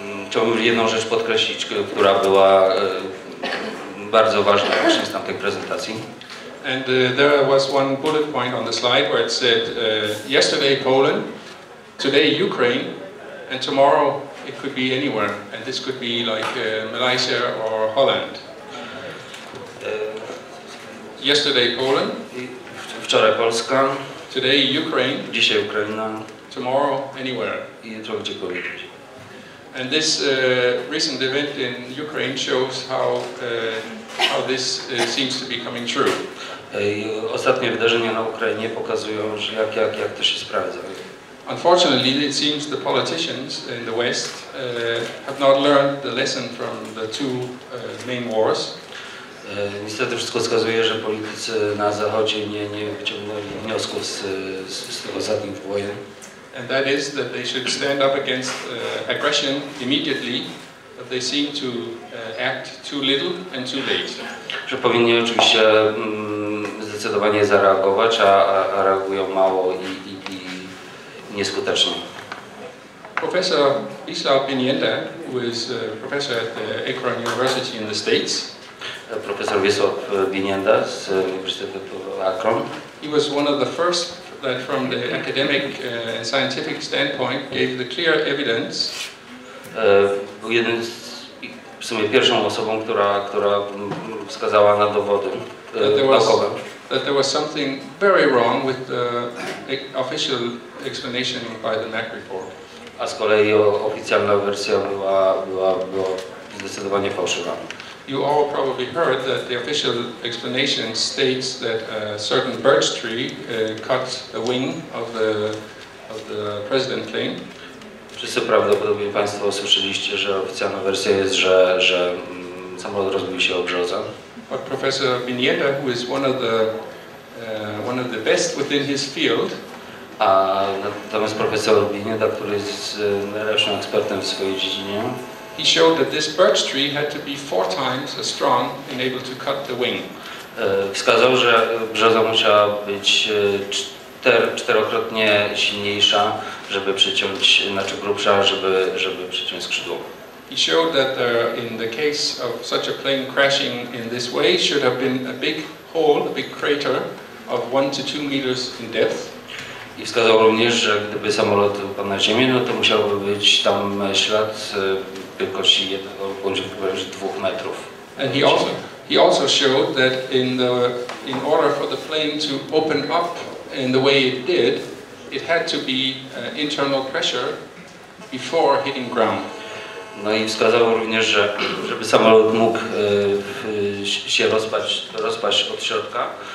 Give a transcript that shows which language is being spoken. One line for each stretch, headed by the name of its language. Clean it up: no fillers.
Polish: Chciałbym jedną rzecz podkreślić, która była bardzo ważna właśnie z tamtej prezentacji.
English: And there was one bullet point on the slide where it said, yesterday Poland, today Ukraine, and tomorrow it could be anywhere. And this could be like Malaysia or Holland. Yesterday Poland,
Polish: wczoraj Polska,
English: today Ukraine,
Polish: dzisiaj Ukraina,
English: tomorrow anywhere.
Polish: I jutro gdziekolwiek.
English: And this recent event in Ukraine shows how this seems to be coming true.
Polish: Ostatnie wydarzenia na Ukrainie pokazują, że jak to się sprawdza.
English: Unfortunately, it seems the politicians in the West have not learned the lesson from the two main wars.
Polish: Niestety wszystko wskazuje, że politycy na Zachodzie nie wyciągnęli wniosków z tych ostatnich wojen.
English: And that is that they should stand up against aggression immediately, but they seem to act too little and too late.
Polish: Że powinni oczywiście zdecydowanie zareagować, a reagują mało i nieskutecznie.
English: Professor Wisław Pinięta, who is a professor at the Autorką University in the States,
Polish: profesor Wiesław Binienda z Uniwersytetu Akron.
English: He was one of the first that from the academic and scientific standpoint gave the clear evidence.
Polish: Był jeden w sumie pierwszą osobą, która wskazała na dowody naukowe.
English: That there was something very wrong with the official explanation by the MAC report.
Polish: A z kolei oficjalna wersja była zdecydowanie fałszywa.
English: You all probably heard that the official explanation states that a certain birch tree cut the wing of the president plane.
Polish: Wszyscy prawdopodobnie Państwo słyszeliście, że oficjalna wersja jest, że samolot rozbił się o brzozę.
English: But Professor Binienda, who is one of the best within his field,
Polish: Natomiast profesor Binienda, który jest najlepszym ekspertem w swojej dziedzinie,
English: he showed that this birch tree had to be 4 times as strong and able to cut the wing.
Polish: Wskazał, że brzoza musiała być czterokrotnie silniejsza, żeby przyciąć, znaczy grubsza, żeby przyciąć skrzydło.
English: He showed that in the case of such a plane crashing in this way should have been a big hole, a big crater of 1 to 2 meters in depth.
Polish: I wskazał również, że gdyby samolot upadł na ziemię, no to musiałby być tam ślad wielkości 1 bądź 2 metrów.
English: And he also showed that in order for the plane to open up in the way it did, it had to be internal pressure before hitting ground.
Polish: No i wskazał również, że żeby samolot mógł się rozpaść od środka,